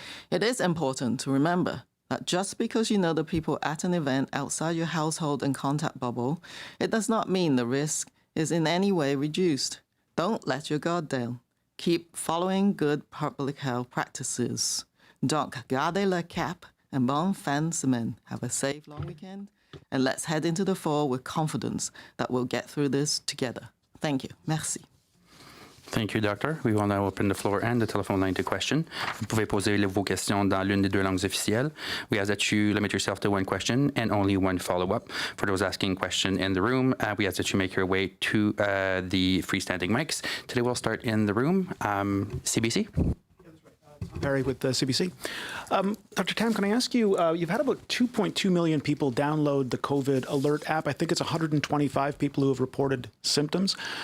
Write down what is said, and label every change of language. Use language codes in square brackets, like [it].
[en] It is important to remember that just because you know the people at an event outside your household and contact bubble, it does not mean the risk is in any way reduced. Don't let your guard down. Keep following good public health practices. [fr] Donc, gardez le cap and bonne fin de semaine. [en] Have a safe long weekend, and let's head into the fall with confidence that we'll get through this together. Thank you. Merci. Thank you, Doctor. We will now open the floor and the telephone line to question. [fr] Vous pouvez poser vos questions dans l'une des 2 langues officielles. [en] We ask that you limit yourself to 1 question and only 1 follow-up. For those asking question in the room, we ask that you make your way to the freestanding mics. Today we'll start in the room. CBC? Perry with the CBC. Dr. Tam, can I ask you, you've had about 2.2 million people download the COVID Alert app. I think it's 125 people who have reported symptoms.